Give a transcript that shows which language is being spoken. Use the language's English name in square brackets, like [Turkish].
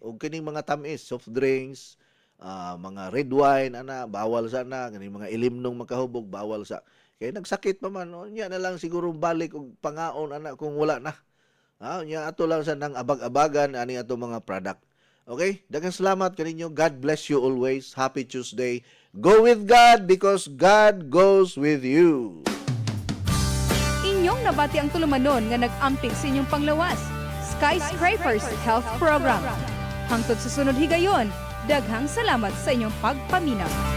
[Cebuano] Og kining mga tamis, soft drinks, mga red wine ana bawal sana, kining mga ilimnong makahubog bawal sa. Kay nagsakit pa man, nya na lang siguro balik og pangaon ana kung wala na. Nya ato lang sa nang abag-abagan ani ato mga product. [English] Okay? [Cebuano] Daghang salamat kaninyo. [English] God bless you always. Happy Tuesday. Go with God because God goes with you. [Cebuano] Inyong nabati ang tulumanon nga nag-amping sa inyong panglawas. Skyscrapers Health Program. Hangtod sa sunod higayon, daghang salamat sa inyong pagpaminaw.